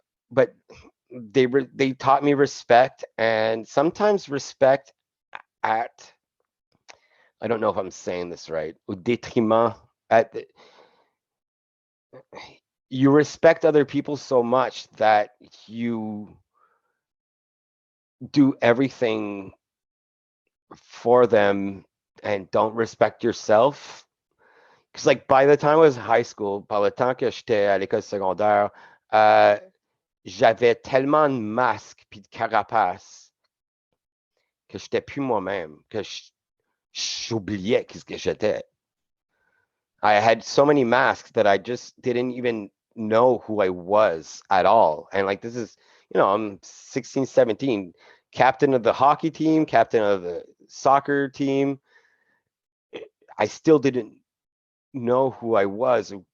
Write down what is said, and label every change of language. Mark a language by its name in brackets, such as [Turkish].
[English] But they taught me respect, and sometimes respect at, I don't know if I'm saying this right, [French] au détriment, [English] you respect other people so much that you do everything for them and don't respect yourself. Because like by the time I was in high school, [French] par le temps que j'étais à l'école secondaire, j'avais tellement de masques puis de carapaces que j'étais plus moi-même, que j'oubliais ce que j'étais. [English] I had so many masks that I just didn't even know who I was at all. And like, this is, I'm 16, 17, captain of the hockey team, captain of the soccer team. I still didn't know who I was.